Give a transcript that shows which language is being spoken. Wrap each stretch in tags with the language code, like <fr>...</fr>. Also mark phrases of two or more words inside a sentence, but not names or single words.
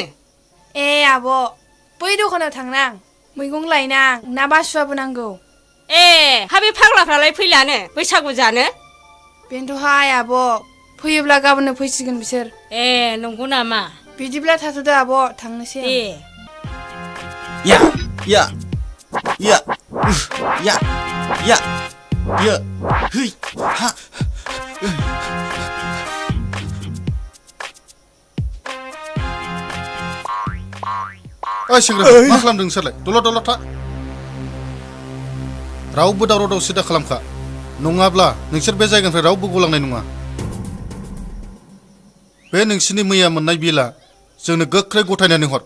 <brx>ए आब' बै दखानाव थांनां मैगं लायनां ना बासुआबो नांगौ ए हा बे फाग्लाफ्रालाय फैलानो बैसागु जानो बेनोथ'हाय आब' फैयोब्ला गाबोननो फैसिगोन बिसोर ए नंगौ नामा बिदिब्ला थाथ'दो आब' थांनोसै दे या या या या या या है हा ओइ सेंग्रा मा खालामदों नोंसोरलाय दलद था रावबो दावराव दावसि दा खालामखा नङाब्ला नोंसोर बे जायगानिफ्राय रावबो गलांनाय नङा बे नोंसिनि मैया मोननाय बिला जोंनो गोख्रै गथायनानै हर</brx>